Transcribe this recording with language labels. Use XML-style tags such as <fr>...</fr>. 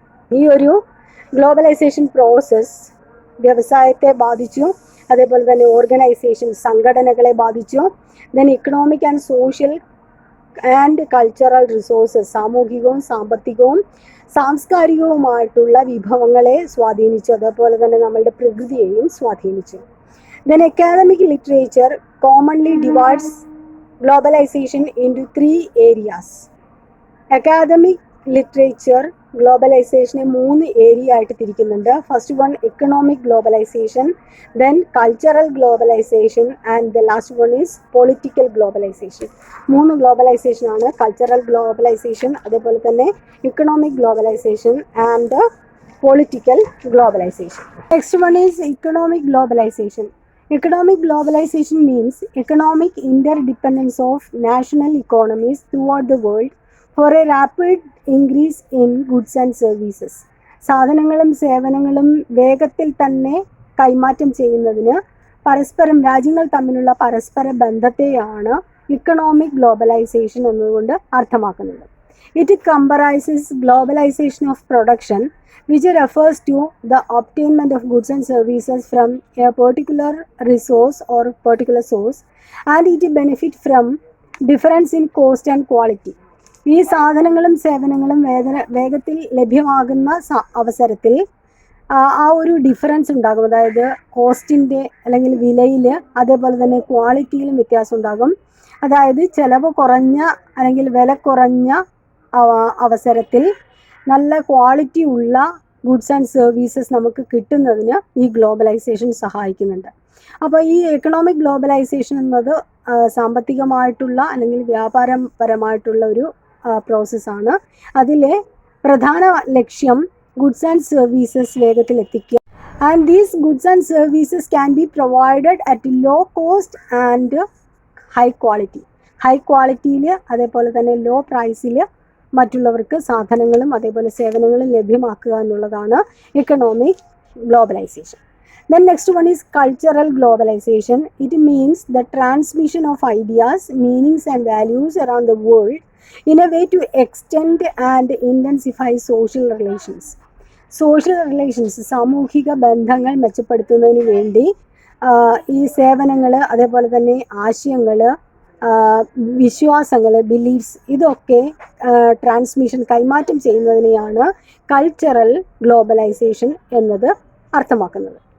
<ml>ഈ ഒരു globalisation process വ്യവസായത്തെ ബാധിച്ചു, അതേപോലെ തന്നെ ഓർഗനൈസേഷൻ സംഘടനകളെ ബാധിച്ചു.</ml> <en>then economic and social and cultural resources</en> <ml>സാമൂഹികവും സാമ്പത്തികവും സാംസ്കാരികവുമായിട്ടുള്ള വിഭവങ്ങളെ സ്വാധീനിച്ചു, അതേപോലെ തന്നെ നമ്മളുടെ പ്രകൃതിയെയും സ്വാധീനിച്ചു.</ml> <en>Then academic literature commonly divides globalization into 3 areas. Academic literature</en> <ml>ഗ്ലോബലൈസേഷനെ 3 area ആയിട്ട് തിരിക്കുന്നുണ്ട്.</ml> <en>First one economic globalization, then cultural globalization and the last one is political globalization.</en> <ml>3 ഗ്ലോബലൈസേഷനാണ്: cultural globalisation, അതേപോലെ തന്നെ economic globalisation and political globalisation.</ml> <en>Next one is economic globalization. Economic globalization means economic interdependence of national economies throughout the world for a rapid increase in goods and services.</en> <ml>സാധനങ്ങളും സേവനങ്ങളും വേഗത്തിൽ തന്നെ കൈമാറ്റം ചെയ്യുന്നതിന് പരസ്പരം രാജ്യങ്ങൾ തമ്മിലുള്ള പരസ്പര ബന്ധത്തെയാണ് ഇക്കണോമിക് ഗ്ലോബലൈസേഷൻ എന്നതുകൊണ്ട് അർത്ഥമാക്കുന്നത്.</ml> <en>It comprises globalization of production, which refers to the obtainment of goods and services from a particular resource or particular source, and it benefit from difference in cost and quality.</en> <ml>ഈ സാധനങ്ങളും സേവനങ്ങളും വേഗത്തിൽ ലഭ്യമാകുന്ന അവസരത്തിൽ ആ ഒരു ഡിഫറൻസ് ഉണ്ടാകും. അതായത് കോസ്റ്റിൻ്റെ അല്ലെങ്കിൽ വിലയിൽ, അതേപോലെ തന്നെ ക്വാളിറ്റിയിലും വ്യത്യാസം ഉണ്ടാകും. അതായത് ചിലവ് കുറഞ്ഞ അല്ലെങ്കിൽ വില കുറഞ്ഞ അവസരത്തിൽ നല്ല ക്വാളിറ്റി ഉള്ള ഗുഡ്സ് ആൻഡ് സർവീസസ് നമുക്ക് കിട്ടുന്നതിന് ഈ ഗ്ലോബലൈസേഷൻ സഹായിക്കുന്നുണ്ട്. അപ്പോൾ ഈ എക്കണോമിക് ഗ്ലോബലൈസേഷൻ എന്നത് സാമ്പത്തികമായിട്ടുള്ള അല്ലെങ്കിൽ വ്യാപാരപരമായിട്ടുള്ള ഒരു പ്രോസസ്സാണ്. അതിലെ പ്രധാന ലക്ഷ്യം ഗുഡ്സ് ആൻഡ് സർവീസസ് വേഗത്തിൽ എത്തിക്കുക.</ml> <en>And these goods and services can be provided at low cost and high quality.</en> <ml>High ക്വാളിറ്റിയിൽ അതേപോലെ തന്നെ ലോ പ്രൈസിൽ മറ്റുള്ളവർക്ക് സാധനങ്ങളും അതേപോലെ സേവനങ്ങളും ലഭ്യമാക്കുക എന്നുള്ളതാണ് economic</ml> <en>globalization. Then next one is cultural globalization. It means the transmission of ideas, meanings and values around the world in a way to extend and intensify social relations.</en> <ml>Social relations, സാമൂഹിക ബന്ധങ്ങൾ മെച്ചപ്പെടുത്തുന്നതിന് വേണ്ടി ഈ സേവനങ്ങൾ, അതേപോലെ തന്നെ ആശയങ്ങൾ, വിശ്വാസങ്ങൾ, ബിലീഫ്സ്, ഇതൊക്കെ ട്രാൻസ്മിഷൻ, കൈമാറ്റം ചെയ്യുന്നതിനെയാണ് കൾച്ചറൽ ഗ്ലോബലൈസേഷൻ എന്നത് അർത്ഥമാക്കുന്നത്.</ml>